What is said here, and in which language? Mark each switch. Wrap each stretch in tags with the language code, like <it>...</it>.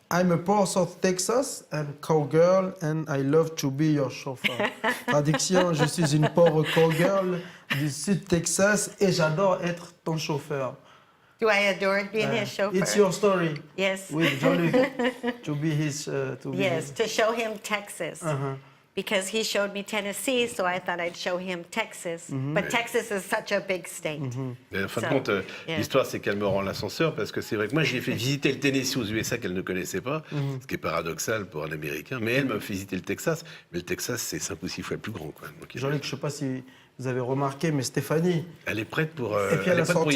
<en>I'm a poor South Texas and cowgirl and I love to be your chauffeur.</en> <fr>Traduction, je suis une pauvre cowgirl du Sud Texas et j'adore être ton chauffeur.</fr> <en>Do I adore being his chauffeur? It's your story. Yes. With Jean-Luc, to be his... to be Yes, his- to show him Texas. Uh-huh. Because he showed me Tennessee, so I thought I'd show him Texas. But Texas is such a big state.</en> <fr>Mais en fin de</fr> <en>So,</en> <fr>compte,</fr> <en>yeah.</en> <fr>l'histoire, c'est qu'elle me rend l'ascenseur parce que c'est vrai que moi, j'ai fait visiter le Tennessee aux USA qu'elle ne connaissait pas, ce qui est paradoxal pour un Américain. Mais elle m'a fait visiter le Texas. Mais le Texas, c'est 5 ou 6 fois plus grand, quoi. Donc, Jean-Luc, je ne sais pas si vous avez remarqué, mais Stéphanie, elle est prête pour, et puis elle a sorti</fr>